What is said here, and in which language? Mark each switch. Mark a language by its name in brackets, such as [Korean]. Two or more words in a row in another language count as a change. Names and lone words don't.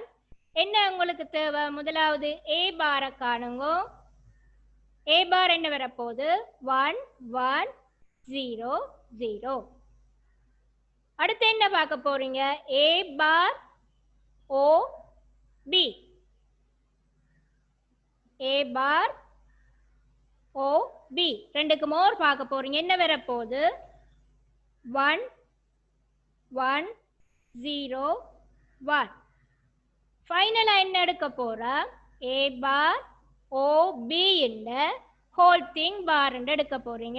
[Tamil] என்ன உங்களுக்கு தேவை முதலாவது [English] A bar [Tamil] காணுங்க. [English] A bar [Tamil] என்ன வரப்போகுது 1 1 0 0. அடுத்து என்ன பார்க்க போகிறீங்க [English] A bar O B. A bar O B [Tamil] ரெண்டுக்கு மோர் பார்க்க போறீங்க. என்ன வரப்போகுது 1 1 0 1. ஃபைனலாக என்ன எடுக்க போகிறா [English] A bar O B [Tamil] இந்த [English] whole thing bar [Tamil] எடுக்க போகிறீங்க.